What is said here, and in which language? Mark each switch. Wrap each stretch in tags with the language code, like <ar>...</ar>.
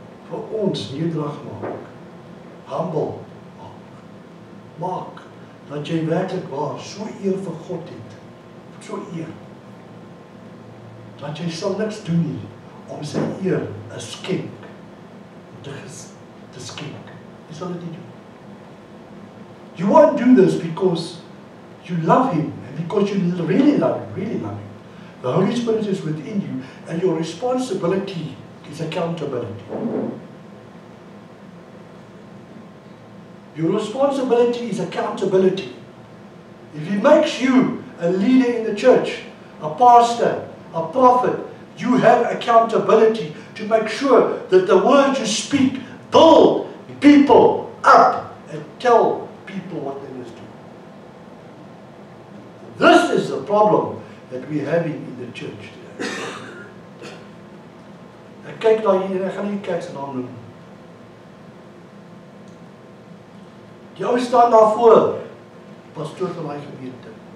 <af>vir ons nederig maak. Humble maak. Dat jy werklik waar so eer vir God het. So eer. Dat jy sal niks doen nie om sy eer 'n skenk te skenk. Jy sal dit nie doen.</af> <en>You won't do this because you love Him and because you really love Him. The Holy Spirit is within you and your responsibility is accountability. Your responsibility is accountability. If He makes you a leader in the church, a pastor, a prophet, you have accountability to make sure that the words you speak build people up and tell people what they must do. This is the problem that we're having in the church today.</en> <af>Ek kyk na hier en ek gaan nie kyk sy naam noem. Die ou staan daar voor, pastoor van my gemeente.</af>